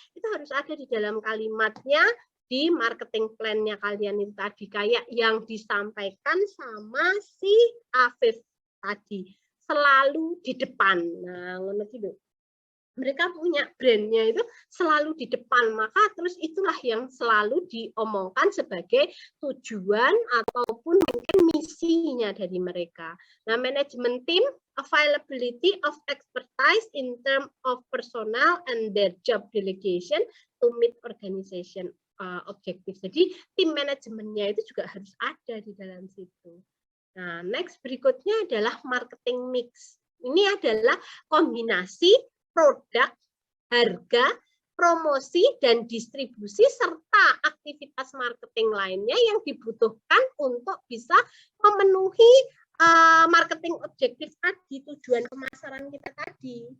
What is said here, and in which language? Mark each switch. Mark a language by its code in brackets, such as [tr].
[id] Itu harus ada di dalam kalimatnya di marketing plan-nya kalian itu tadi, kayak yang disampaikan sama si Afif tadi, selalu di depan. Nah, ngono gitu. Mereka punya brandnya itu selalu di depan, maka terus itulah yang selalu diomongkan sebagai tujuan ataupun mungkin misinya dari mereka. Nah, manajemen tim, [en] availability of expertise in terms of personnel and their job delegation to meet organization objective. [id] Jadi tim manajemennya itu juga harus ada di dalam situ. Nah, next berikutnya adalah marketing mix. Ini adalah kombinasi produk, harga, promosi, dan distribusi, serta aktivitas marketing lainnya yang dibutuhkan untuk bisa memenuhi marketing objektif tadi, tujuan pemasaran kita tadi.